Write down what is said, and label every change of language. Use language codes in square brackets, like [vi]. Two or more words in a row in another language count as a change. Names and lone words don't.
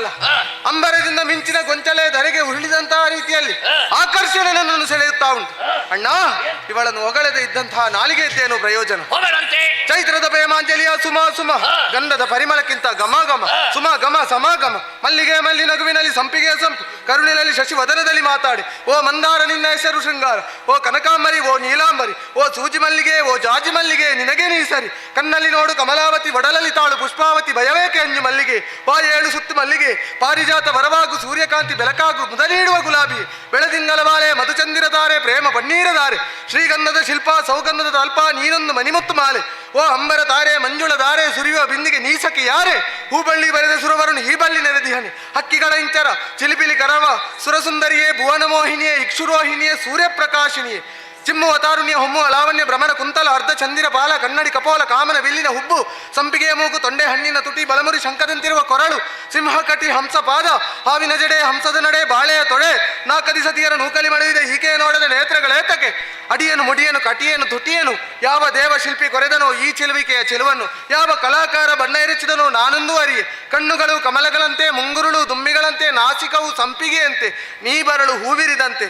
[kn] ಅಂಬರದಿಂದ ಮಿಂಚಿನ ಗೊಂಚಲೆ ಧರೆಗೆ ಉರುಳಿದಂತಹ ರೀತಿಯಲ್ಲಿ ಆಕರ್ಷಣೆ ನನ್ನನ್ನು ಸೆಳೆಯುತ್ತಾ ಉಂಟು. ಅಣ್ಣ, ಇವಳನ್ನು ಹೊಗಳದೆ ಇದ್ದಂತಹ ನಾಲಿಗೆ ಇದ್ದೇನು ಪ್ರಯೋಜನ? ಹೊಗಳಂತೆ ಚೈತ್ರದ ಪ್ರೇಮಾಂಜಲಿಯ ಸುಮ ಸುಮ, ಗಂಧದ ಪರಿಮಳಕ್ಕಿಂತ ಘಮ ಘಮ, ಸುಮ ಘಮ ಸಮಾಗಮ, ಮಲ್ಲಿಗೆ ಮಲ್ಲಿ ನಗುವಿನಲ್ಲಿ ಸಂಪಿಗೆ ಸಂಪು, ಕರುಣಿನಲ್ಲಿ ಶಶಿ ವದನದಲ್ಲಿ ಮಾತಾಡಿ. ಓ ಮಂದಾರ ನಿನ್ನ ಹೆಸರು ಶೃಂಗಾರ, ಓ ಕನಕಾಂಬರಿ, ಓ ನೀಲಾಂಬರಿ, ಓ ಸೂಜಿ ಮಲ್ಲಿಗೆ, ಓ ಜಾಜಿ ಮಲ್ಲಿಗೆ, ನಿನಗೆ ನೀ ಸರಿ. ಕಣ್ಣಲ್ಲಿ ನೋಡು ಕಮಲಾವತಿ, ಒಡಲಲ್ಲಿ ತಾಳು ಪುಷ್ಪಾವತಿ, ಭಯವೇಕೆ ಅಂಜು ಮಲ್ಲಿಗೆ, ವಾ 7 ಸುತ್ತು ಮಲ್ಲಿಗೆ, ಪಾರಿಜಾತ ವರವಾಗು, ಸೂರ್ಯಕಾಂತಿ ಬೆಳಕಾಗು, ಮುದನೀಡುವ ಗುಲಾಬಿ, ಬೆಳದಿಂಗಲ ಬಾಲೆ, ಮಧುಚಂದಿರ ತಾರೆ, ಪ್ರೇಮ ಪನ್ನೀರ ತಾರೆ, ಶ್ರೀಗಂಧದ ಶಿಲ್ಪ, ಸೌಗಂಧದ ತಲ್ಪ, ನೀನೊಂದು ಮಣಿಮುತ್ತು ಮಾಲೆ. ಓ ಅಂಬರ ತಾರೆ, ಮಂಜುಳ ಧಾರೆ, ಸುರಿಯುವ ಬಿಂದಿಗೆ ನೀಸಕ್ಕೆ ಯಾರೇ, ಹೂಬಳ್ಳಿ ಬರೆದ ಸುರವರುಣ್ ಈ ಬಳ್ಳಿ ನೆರೆದಿಹನೆ, ಹಕ್ಕಿಗಳ ಇಂಚರ ಚಿಲಿಪಿಲಿ ಕರವ, ಸುರಸುಂದರಿಯೇ, ಭುವನ ಮೋಹಿನಿಯೇ, ಇಕ್ಷುರೋಹಿಣಿಯೇ, ಸೂರ್ಯಪ್ರಕಾಶಿನಿಯೇ, ಚಿಮ್ಮುವ ತಾರುಣ್ಯ, ಹೊಮ್ಮುವ ಲಾವಣ್ಯ, ಭ್ರಮಣ ಕುಂತಲ, ಅರ್ಧ ಚಂದಿರ ಬಾಲ, ಕನ್ನಡಿ ಕಪೋಲ, ಕಾಮನ ಬಿಲ್ಲಿನ ಹುಬ್ಬು, ಸಂಪಿಗೆಯ ಮೂಗು, ತೊಂಡೆ ಹಣ್ಣಿನ ತುಟಿ, ಬಳಮುರಿ ಶಂಕದಂತಿರುವ ಕೊರಳು, ಸಿಂಹಕಟಿ, ಹಂಸ ಪಾದ, ಹಾವಿನ ಜಡೆ, ಹಂಸದ ನಡೆ, ಬಾಳೆಯ ತೊಡೆ, 4 ದಿಸತಿಯರ ನೂಕಲಿ ಮಳೆದಿದೆ ಈಕೆ ನೋಡದ ನೇತ್ರಗಳೇತಕ್ಕೆ, ಅಡಿಯನು ಮುಡಿಯನು ಕಟಿಯನು ತುಟಿಯನು, ಯಾವ ದೇವ ಶಿಲ್ಪಿ ಕೊರೆದನೋ ಈ ಚೆಲುವಿಕೆಯ ಚೆಲುವನ್ನು, ಯಾವ ಕಲಾಕಾರ ಬಣ್ಣ ಎರಚಿದನೋ ನಾನೊಂದು ಅರಿಯೆ, ಕಣ್ಣುಗಳು ಕಮಲಗಳಂತೆ, ಮುಂಗುರುಳು ದುಂಬಿಗಳಂತೆ, ನಾಸಿಕವು ಸಂಪಿಗೆಯಂತೆ, ನೀ ಬರಳು ಹೂವಿರಿದಂತೆ.